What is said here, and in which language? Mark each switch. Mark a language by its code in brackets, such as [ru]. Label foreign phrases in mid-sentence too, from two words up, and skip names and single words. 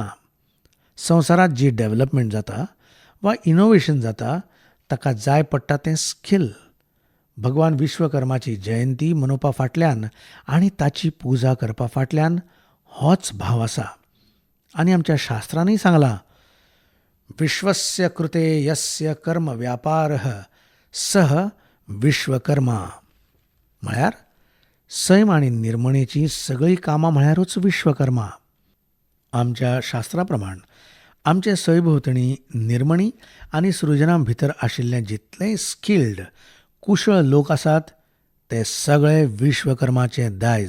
[kok] संवसारांत जी डेव्हलपमेंट जाता वा इनोव्हेशन जाता, ताका जाय पडटा तें स्कील भगवान विश्वकर्माची जयंती मनोवपा फाटल्यान आनी ताची पुजा करपा फाटल्यान होच भाव आसा. आनी आमच्या शास्त्रांनी सांगलां, [sa] विश्वस्य कृते यस्य कर्म व्यापारः सह विश्वकर्मा. [kok] म्हळ्यार सैम आनी निर्मणेची सगळीं कामां म्हळ्यारूच विश्वकर्मा. आमच्या शास्त्रा प्रमाण आमचे सैभोवतणी निर्मणी आनी सृजनां भितर आशिल्ले जितलेय स्किल्ड कुशळ लोक आसात, ते सगळे विश्वकर्माचे दायज.